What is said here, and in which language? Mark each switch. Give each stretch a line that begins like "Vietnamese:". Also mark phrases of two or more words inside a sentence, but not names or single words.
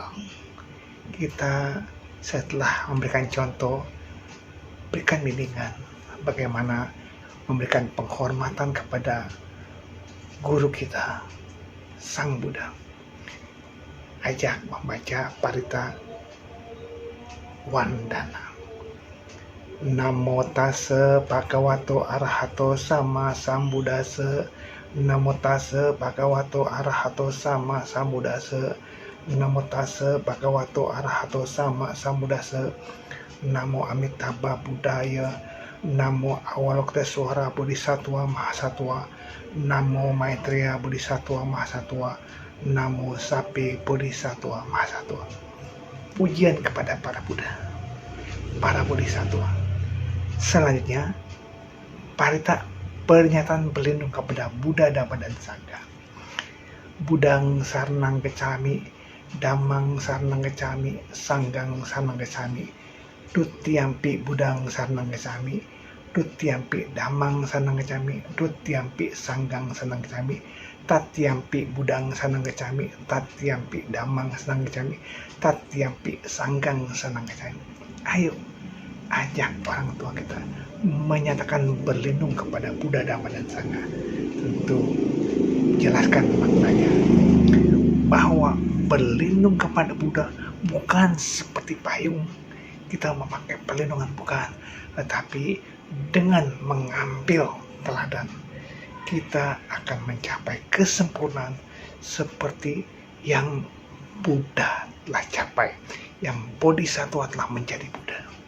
Indonesian: Kita setelah memberikan contoh, berikan bimbingan bagaimana memberikan penghormatan kepada guru kita, Sang Buddha. Ajak membaca parita Wandana.
Pali: Namo tassa bhagavato arahato sama sambuddhassa. Namo tassa bhagavato arahato sama sambuddhassa. Namo tassa bhagavato arahato sama sambuddhassa.
Sanskrit: Namo Amitabha Buddhaya. Namo Avalokitesvara Bodhisattva Mahasatwa. Namo Maitreya Bodhisattva Mahasatwa. Namo Sapi Bodhisattva Mahasatwa.
Indonesian: Pujian kepada para Buddha, para Bodhisattva. Selanjutnya, parita pernyataan berlindung kepada Buddha, Dhamma, dan Sangha.
Pali: Buddhang saranang gacchami, Dhammang saranang gacchami, Sanghang saranang gacchami. Dutiyampi Buddhang saranang gacchami, Dutiyampi Dhammang saranang gacchami, Dutiyampi Sanghang saranang gacchami. Tatyampi Buddhang saranang gacchami, Tatyampi Dhammang saranang gacchami, Tatyampi Sanghang saranang gacchami.
Indonesian: Ayo, ajak orang tua kita menyatakan berlindung kepada Buddha, Dhamma, dan Sangha. Tentu jelaskan maknanya bahwa berlindung kepada Buddha bukan seperti payung kita memakai perlindungan, bukan, tetapi dengan mengambil teladan kita akan mencapai kesempurnaan seperti yang Buddha telah capai, yang Bodhisattva telah menjadi Buddha.